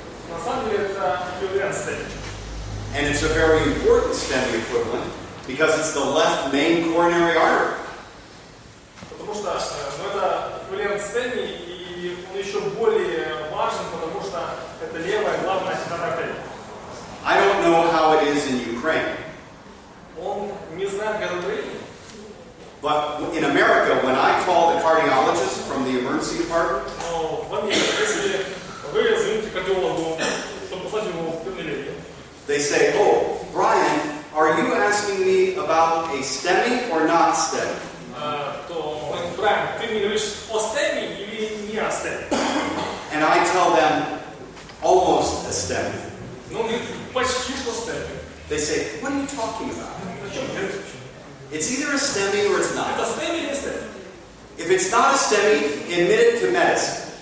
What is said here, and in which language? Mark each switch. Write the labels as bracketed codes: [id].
[ru] На самом деле это эквивалент степени. [en] And it's a very important STEMI equivalent because it's the left main coronary artery. [ru] Потому что это эквивалент степени, и он еще более важен, потому что это левая главная артерия. [en] I don't know how it is in Ukraine, [ru] Он не знает, как это в Украине. [en] but in America, when I call the cardiologist from the emergency department, [ru] Но в Америке, если вы звоните кардиологу, чтобы послать его в первой линии, [en] they say, "Oh, Brian, are you asking me about a STEMI or not STEMI?" [ru] то, Брайан, ты мне говоришь о стеме или не о стеме? [en] And I tell them, almost a STEMI. [ru] Ну, он говорит, почти что стеме. [en] They say, "What are you talking about?" [ru] О чем говорить? [en] It's either a STEMI or it's [ru] Это [en] not. [ru] стеме или не стеме? [en] If it's not a STEMI, admit it to medicine.